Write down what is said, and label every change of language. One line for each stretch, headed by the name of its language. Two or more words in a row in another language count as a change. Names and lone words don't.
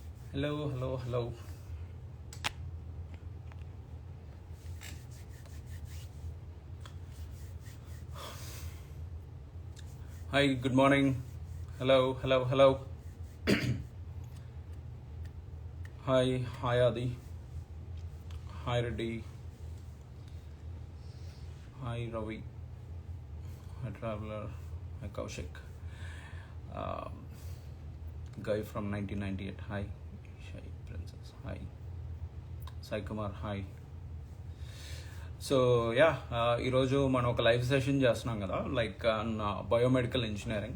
English: Hello, hello, hello. Hi, good morning. Hello, hello, hello. Hi, Adi. Hi, Reddy. Hi, Ravi. Hi, Traveler. Hi, Kaushik. Um, Guy from 1998. Hi, Shai Princess. Hi, Sai Kumar. Hi. so ya
Telugu: ఈరోజు మనం ఒక
English: live session
Telugu: చేస్తున్నాం కదా
English: like biomedical engineering.